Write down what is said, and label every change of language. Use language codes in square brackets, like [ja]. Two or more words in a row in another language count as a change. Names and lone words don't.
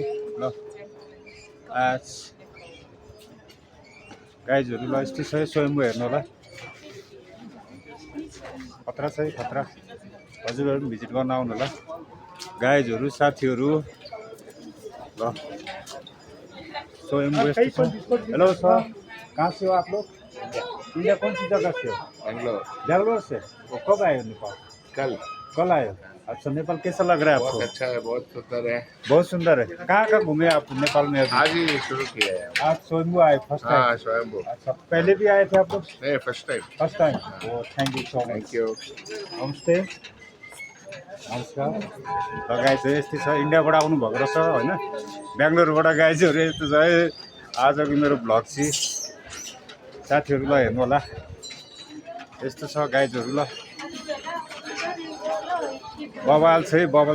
[ne] ल आज गाइजहरू ल यस्तो छ है स्वयम्भू हेर्नु होला। खतरा छ है खतरा। हजुरहरू पनि भिजिट गर्न आउनु होला गाइजहरू साथीहरू। [hi] ल स्वयं [en] hello sir, [hi] कहाँ से हो आप लोग? इंडिया कौन सी जगह से हो? बैंगलोर। बैंगलोर से। वो कब आए हो नेपाल? कल आए हो? अच्छा, नेपाल कैसा लग रहा है आपको? बहुत अच्छा है, बहुत सुंदर है। बहुत सुंदर है। कहाँ कहाँ घूमे आप नेपाल में अभी? आज ही शुरू किया है। आज स्वयंभू आए [en] first time? [hi] हाँ, स्वयंभू। अच्छा, पहले भी आए थे आप लोग? नहीं, [en] first time. first time. O thank you so much. thank you. [hi] नमस्ते, नमस्कार। [ne] र गाइजहरू यस्तै छ, इन्डियाबाट आउनुभएको रहेछ होइन, बेङ्गलोरबाट गाइजहरू यस्तो छ है। आजको मेरो ब्लग चाहिँ साथीहरूलाई हेर्नु होला। यस्तो छ गाइजहरू। ल बवाल छ है बवाल।